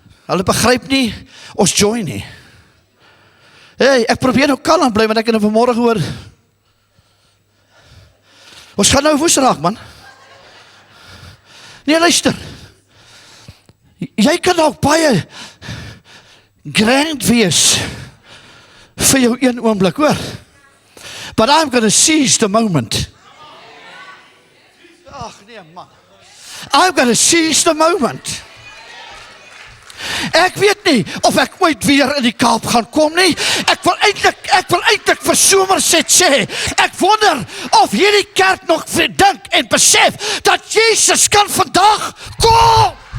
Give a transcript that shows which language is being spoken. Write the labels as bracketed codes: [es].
[af] Hulle begryp nie, ons joy nie. Hey, ek probeer nou kalm bly, want ek het vanmorgen hoor, ons gaan nou woes raak, man. Nee, luister, jy kan ook baie grand wees, vir jou een oomblik, hoor. [en] But I'm going to seize the moment. [af] Ag nee man. [en] I'm going to seize the moment. [af] Ek weet nie of ek ooit weer in die Kaap gaan kom nie. Ek wil eintlik vir Somerset sê, ek wonder of hierdie kerk nog dink en besef dat Jesus kan vandag kom.